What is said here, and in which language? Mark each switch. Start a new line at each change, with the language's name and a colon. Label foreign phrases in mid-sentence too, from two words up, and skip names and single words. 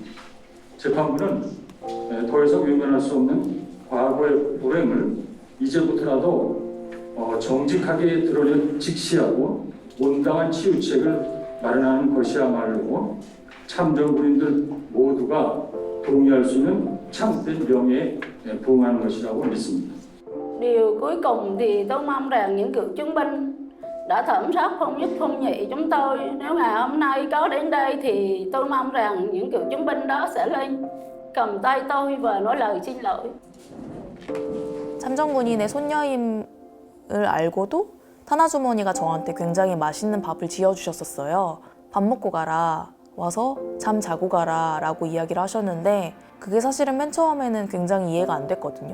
Korean: 재판부는 더 이상 외면할 수 없는 과거의 불행을 이제부터라도 정직하게 드러내 직시하고 온당한 치유책을 마련하는 것이야말로 참전군인들 모두가 동의할 수 있는 참된 명예에 부응하는 것이라고 믿습니다.
Vietnamese: Điều cuối cùng thì tôi mong rằng những cựu chiến binh đã thẩm sát không nhất không nhị chúng tôi. Nếu ngày hôm nay có đến đây thì tôi mong rằng những cựu chiến binh đó sẽ lên cầm tay tôi và nói lời xin lỗi.
Korean: 참전군인의 손녀임을 알고도 타나주머니가 저한테 굉장히 맛있는 밥을 지어주셨었어요. 밥 먹고 가라, 와서 잠 자고 가라 라고 이야기를 하셨는데 그게 사실은 맨 처음에는 굉장히 이해가 안 됐거든요.